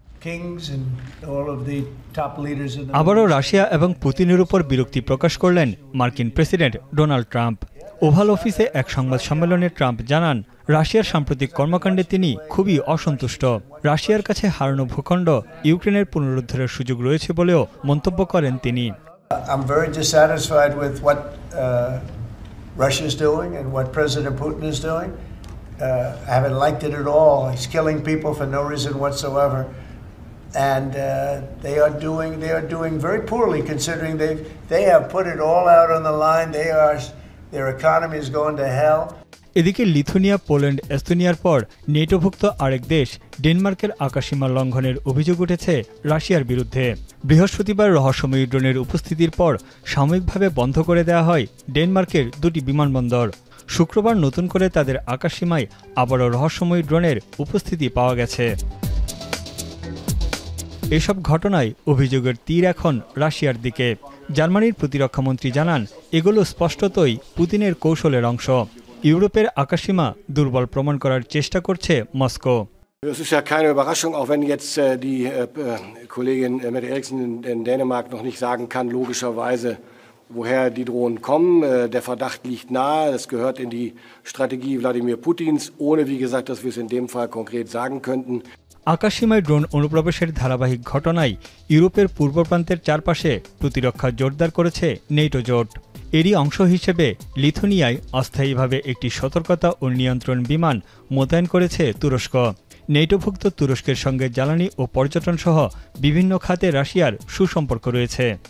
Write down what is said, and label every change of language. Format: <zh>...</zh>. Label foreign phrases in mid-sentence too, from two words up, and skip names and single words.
<bn>আবারও রাশিয়া এবং পুতিনের উপর বিরক্তি প্রকাশ করলেন মার্কিন প্রেসিডেন্ট ডোনাল্ড ট্রাম্প। ওভাল অফিসে এক সংবাদ সম্মেলনে ট্রাম্প জানান, রাশিয়ার সাম্প্রতিক কর্মকাণ্ডে তিনি খুবই অসন্তুষ্ট। রাশিয়ার কাছে হারানো ভূখণ্ড ইউক্রেনের পুনরুদ্ধারের সুযোগ রয়েছে বলেও মন্তব্য করেন তিনি।</bn> <en>I'm very dissatisfied with what Russia is doing and what President Putin is doing. I haven't liked it at all. He's killing people for no reason whatsoever, and they are doing very poorly considering they have put it all out on the line. Their economy is going to hell.</en> <bn>এদিকে লিথুনিয়া, পোল্যান্ড, এস্তোনিয়ার পর নেটোভুক্ত আরেক দেশ ডেনমার্কের আকাশসীমা লঙ্ঘনের অভিযোগ উঠেছে রাশিয়ার বিরুদ্ধে। বৃহস্পতিবার রহস্যময়ী ড্রোনের উপস্থিতির পর সাময়িকভাবে বন্ধ করে দেওয়া হয় ডেনমার্কের দুটি বিমানবন্দর। শুক্রবার নতুন করে তাদের আকাশসীমায় আবারও রহস্যময়ী ড্রোনের উপস্থিতি পাওয়া গেছে। এসব ঘটনায় অভিযোগের তীর এখন রাশিয়ার দিকে। জার্মানির প্রতিরক্ষামন্ত্রী জানান, এগুলো স্পষ্টতই পুতিনের কৌশলের অংশ। ইউরোপের আকাশসীমা দুর্বল প্রমাণ করার চেষ্টা করছে মস্কো।</bn> <de>Es ist ja keine Überraschung, auch wenn jetzt die Kollegin Mette Eriksen in Dänemark noch nicht sagen kann, logischerweise, woher die Drohnen kommen. Der Verdacht liegt nahe, das gehört in die Strategie Wladimir Putins, ohne, wie gesagt, dass wir es in dem Fall konkret sagen könnten.</de> <bn>আকাশসীমায় ড্রোন অনুপ্রবেশের ধারাবাহিক ঘটনায় ইউরোপের পূর্ব প্রান্তের চারপাশে প্রতিরক্ষা জোরদার করেছে নেটো জোট। এরই অংশ হিসেবে লিথুনিয়ায় অস্থায়ীভাবে একটি সতর্কতা ও নিয়ন্ত্রণ বিমান মোতায়েন করেছে তুরস্ক। নেটোভুক্ত তুরস্কের সঙ্গে জ্বালানি ও পর্যটন সহ বিভিন্ন খাতে রাশিয়ার সুসম্পর্ক রয়েছে।</bn>